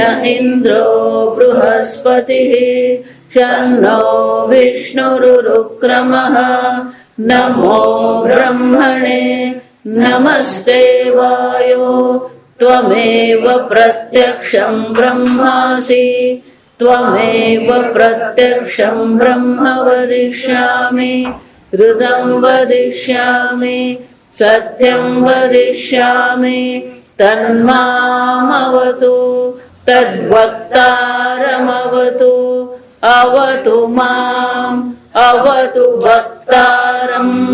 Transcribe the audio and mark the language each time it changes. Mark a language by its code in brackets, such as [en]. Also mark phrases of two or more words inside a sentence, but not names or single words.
[sa] ઇન્દ્રો બૃહસ્પતિઃ શન્નો વિષ્ણુરુક્રમઃ નમો બ્રહ્મણે નમસ્તે વાયો ત્વમેવ પ્રત્યક્ષં બ્રહ્માસિ ત્વમેવ પ્રત્યક્ષં બ્રહ્મ વદિષ્યામિ ऋतं वदिष्यामि सत्यं वदिष्यामि तन्मामवतु तद्वक्तारमवतु अवतु माम् अवतु वक्तारम्.